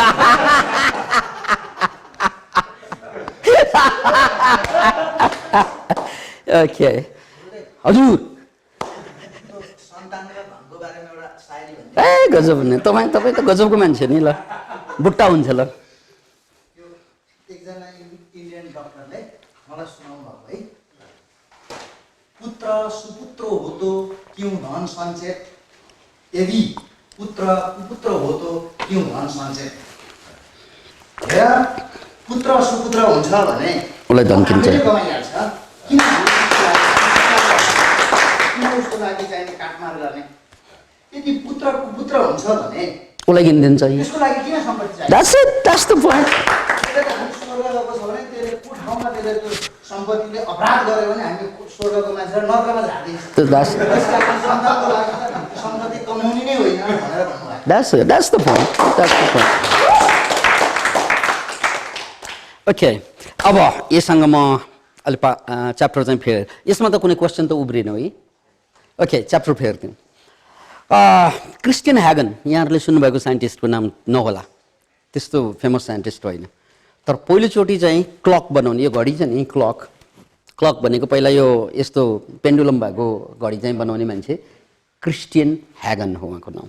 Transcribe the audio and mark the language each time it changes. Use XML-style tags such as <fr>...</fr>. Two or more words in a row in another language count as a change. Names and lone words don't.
<ne>ओके हजुर ए गजब भन्ने तपाईँ त गजबको मान्छे नि। ल बुट्टा हुन्छ ल। एकजना</ne> <en>Indian doctorले</en> <ne>मलाई सुनाउनु भएको है,</ne> <hi>पुत्र सुपुत्र हो तो क्यों धन सञ्चय, यदि पुत्र कुपुत्र हो तो क्यों धन सञ्चय।</hi> <ne>हेर पुत्र सुपुत्र हुन्छ भने उसलाई धन्किन्छ, कमाइहाल्छ, किन उसको लागि चाहिने काटमार गर्ने। यदि पुत्र कुपुत्र हुन्छ भने उसलाई किनिदिन्छ। त्यसको लागि किन सम्पत्ति चाहिन्छ।</ne> <en>That's it, that's the point.</en> <ne>त्यसले त हामी स्वर्ग गएको छ भने त्यसले कुन ठाउँमा त्यसले त्यो सम्पत्तिले अपराध गर्यो भने हामी स्वर्गको मान्छेलाई नर्कमा झार्दिन्छ।</ne> <en>That's</en> <ne>सन्तानको लागि त सम्पत्ति कमाउने नै होइन भनेर भन्नुभयो।</ne> <en>That's the point. That's the point.</en> <ne>ओके अब यससँग म अलि च्याप्टर चाहिँ फेर, यसमा त कुनै क्वेसन त उब्रिएन है। ओके च्याप्टर फेर्थ्यौँ। क्रिस्टियन ह्यागन, यहाँहरूले सुन्नुभएको साइन्टिस्टको नाम नहोला, त्यस्तो</ne> <en>famous scientist</en> <ne>होइन, तर पहिलोचोटि चाहिँ क्लक बनाउने, यो घडी छ नि क्लक भनेको पहिला यो यस्तो पेन्डुलम भएको घडी चाहिँ बनाउने मान्छे क्रिस्टियन ह्यागन हो उहाँको नाम।</ne>